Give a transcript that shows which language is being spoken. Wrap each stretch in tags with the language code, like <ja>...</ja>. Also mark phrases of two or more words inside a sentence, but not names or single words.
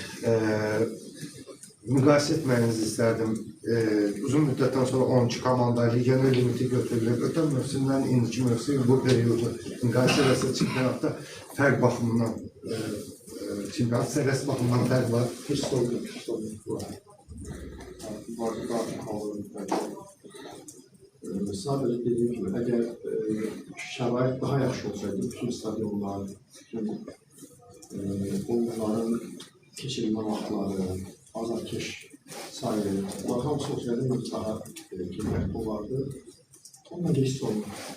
<az>Müqayisə etməyinizi istərdim. Uzun müddətdən sonra 12 komanda ligenin limiti götürülür. Ötən mövsümdən indiki mövsüm bu periodu müqayisə edəsə çempionatda fərq baxımından, çempionat səviyyəsi baxımından fərq var.</az> <tr>Hiç sorun yok. Sadece dediğim gibi, eğer</tr> <az>şərait daha yaxşı olsaydı, bütün stadionlar, bütün oyunların keçirilmə vaxtları, azarkeş sayı, bunlar hamısı olsaydı daha keyfiyyətli olardı.</az> <tr>Onunla geçti olmadı.</tr>